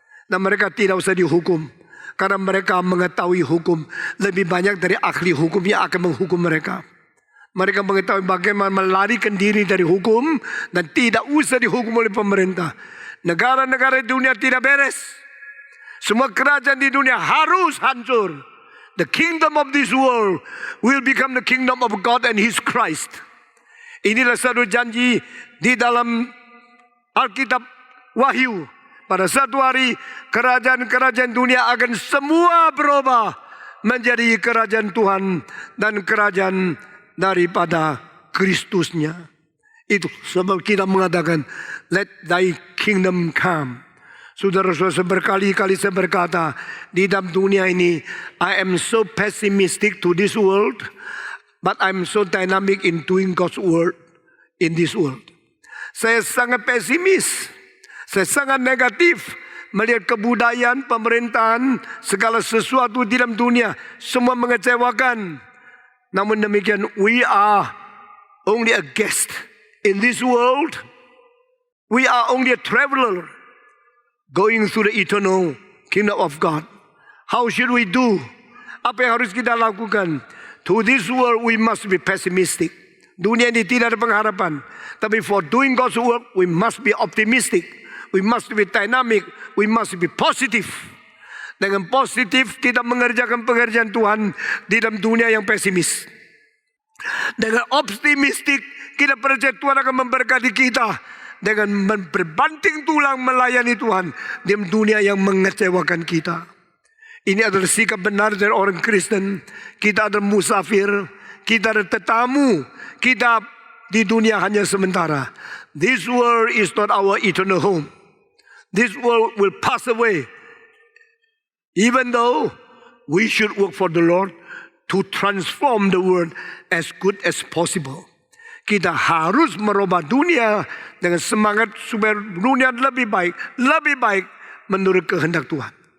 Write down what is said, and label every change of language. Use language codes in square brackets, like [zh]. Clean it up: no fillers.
[id] Dan mereka tidak usah dihukum karena mereka mengetahui hukum lebih banyak dari ahli hukum yang akan menghukum mereka. Mereka mengetahui bagaimana melarikan diri dari hukum dan tidak usah dihukum oleh pemerintah. Negara-negara di dunia tidak beres. Semua kerajaan di dunia harus hancur. [en] The kingdom of this world will become the kingdom of God and His Christ. [id] Inilah satu janji di dalam Alkitab Wahyu. Pada satu hari kerajaan-kerajaan dunia akan semua berubah menjadi kerajaan Tuhan dan kerajaan daripada Kristusnya. Itu sebab kita mengatakan, [en] "Let thy kingdom come." [id] Saudara-saudara, berkali-kali saya berkata, di dalam dunia ini, [en] I am so pessimistic to this world, but I'm so dynamic in doing God's word in this world. [id] Saya sangat pesimis, saya sangat negatif melihat kebudayaan, pemerintahan, segala sesuatu di dalam dunia, semua mengecewakan. Namun demikian, [en] we are only a guest in this world. We are only a traveler going through the eternal kingdom of God. How should we do? [id] Apa yang harus kita lakukan? [en] To this world we must be pessimistic. [id] Dunia ini tidak ada pengharapan. Tapi [en] for doing God's work, we must be optimistic. We must be dynamic. We must be positive. [id] Dengan positif kita mengerjakan pekerjaan Tuhan di dalam dunia yang pesimis. Dengan optimistik kita percaya Tuhan akan memberkati kita. Dengan berbanting tulang melayani Tuhan di dunia yang mengecewakan kita. Ini adalah sikap benar dari orang Kristen. Kita adalah musafir, kita adalah tetamu, kita di dunia hanya sementara. [en] This world is not our eternal home. This world will pass away. Even though we should work for the Lord to transform the world as good as possible. [id] Kita harus merubah dunia dengan semangat supaya dunia lebih baik menurut kehendak Tuhan.